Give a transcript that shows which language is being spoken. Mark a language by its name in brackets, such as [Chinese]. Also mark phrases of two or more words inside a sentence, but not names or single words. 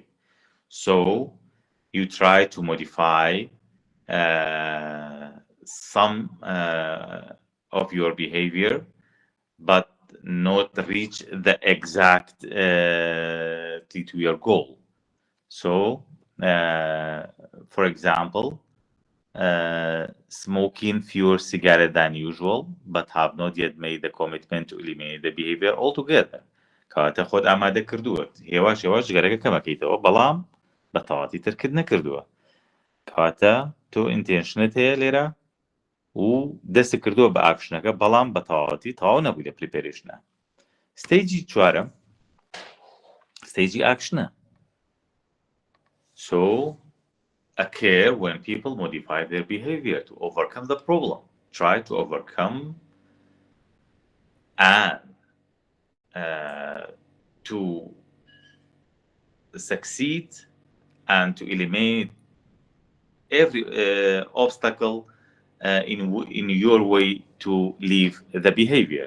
[English] So you try to modify some of your behavior, but not reach the exact to your goal. So, for example, smoking fewer cigarettes than usual, but have not yet made the commitment to eliminate the behavior altogether. [Central Kurdish] کاتە خۆت ئامادە کردووەت هێواش ژگەرەکە کەمەکەیتەوە بەڵام بە تەواتی ترکرد نەکردووە. کاتە تۆ ئینتێنشنت هەیە لێرە و دەست کردووە بە ئاکشنەکە بەڵام بە تەواتی تەواو نەبووی لە پریپێریشنە. ستێجی چوارەم ستێجی ئاکشنە. [English] So occur when people modify their behavior to overcome the problem. Try to overcome and to succeed and to eliminate every obstacle in your way to leave the behavior.